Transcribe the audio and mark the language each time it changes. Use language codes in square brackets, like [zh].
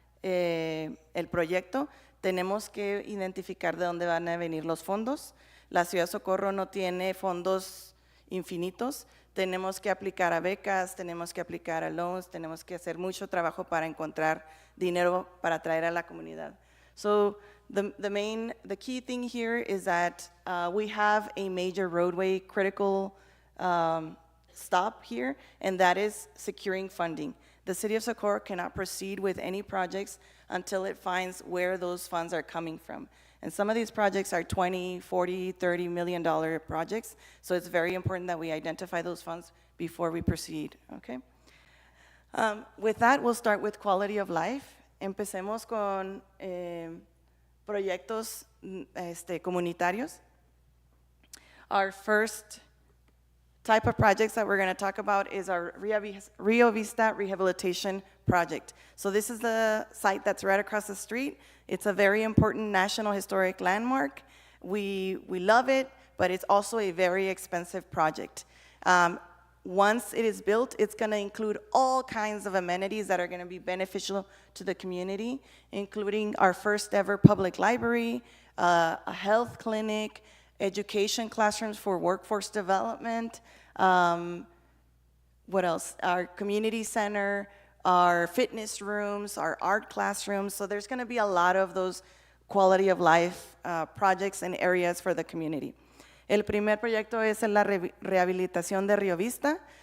[es] el proyecto, tenemos que identificar de dónde van a venir los fondos. La ciudad de Socorro no tiene fondos infinitos, tenemos que aplicar a becas, tenemos que aplicar a loans, tenemos que hacer mucho trabajo para encontrar dinero para traer a la comunidad. [en] So the key thing here is that we have a major roadway critical stop here, and that is securing funding. The city of Socorro cannot proceed with any projects until it finds where those funds are coming from. And some of these projects are 20, 40, 30 million dollar projects, so it's very important that we identify those funds before we proceed, okay? With that, we'll start with quality of life. [es] Empecemos con proyectos comunitarios. [en] Our first type of projects that we're going to talk about is our Rio Vista Rehabilitation Project. So this is the site that's right across the street. It's a very important National Historic Landmark. We love it, but it's also a very expensive project. Once it is built, it's going to include all kinds of amenities that are going to be beneficial to the community, including our first ever public library, a health clinic, education classrooms for workforce development, what else? Our community center, our fitness rooms, our art classrooms. So there's going to be a lot of those quality of life projects and areas for the community. [es] El primer proyecto es la rehabilitación de Rio Vista.